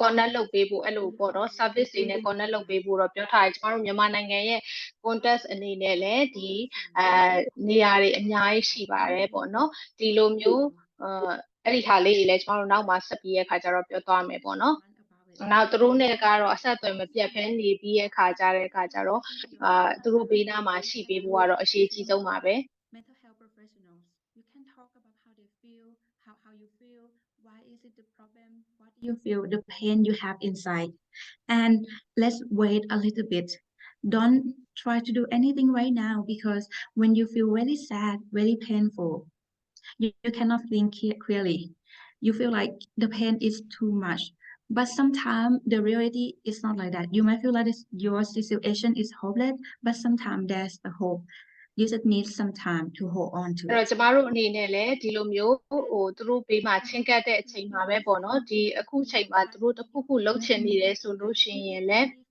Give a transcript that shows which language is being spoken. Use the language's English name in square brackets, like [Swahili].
[Burmese] connect လုပ်ပေးဖို့အဲ့လိုပေါ့နော် service တွေနဲ့ connect လုပ်ပေးဖို့တော့ပြောထားတယ်ကျမတို့မြန်မာနိုင်ငံရဲ့ context အနေနဲ့လည်းဒီနေရာတွေအများကြီးရှိပါတယ်ပေါ့နော်ဒီလိုမျိုးအဲ့ဒီဟာလေးတွေလည်းကျမတို့နောက်မှာဆက်ပြီးရဲ့ခါကျတော့ပြောသွားမယ်ပေါ့နော်နောက်သူတို့နဲ့ကတော့အဆက်အသွယ်မပြတ်ဖဲနေပြီးရဲ့ခါကြတော့သူတို့ဘေးနားမှာရှိပေးဖို့ကတော့အရေးကြီးဆုံးပါပဲ [English] mental health professionals. You can talk about how they feel, how you feel, why is it the problem, what do you feel, the pain you have inside. And let's wait a little bit. Don't try to do anything right now because when you feel very sad, very painful, you cannot think clearly. You feel like the pain is too much. But sometimes the reality is not like that. You might feel like your situation is hopeless, but sometimes there's a hope. You just need some time to hold on to [Burmese] အဲ့တော့ [English] it. [Burmese] ကျမတို့အနေနဲ့လည်းဒီလိုမျိုးသူတို့ဘေးမှာချင်းကပ်တဲ့အချိန်မှာပဲပေါ့နော်ဒီအခုချိန်မှာသူတို့တစ်ခုခုလှုပ်ချင်နေတယ်ဆိုလို့ရှိရင်လည်း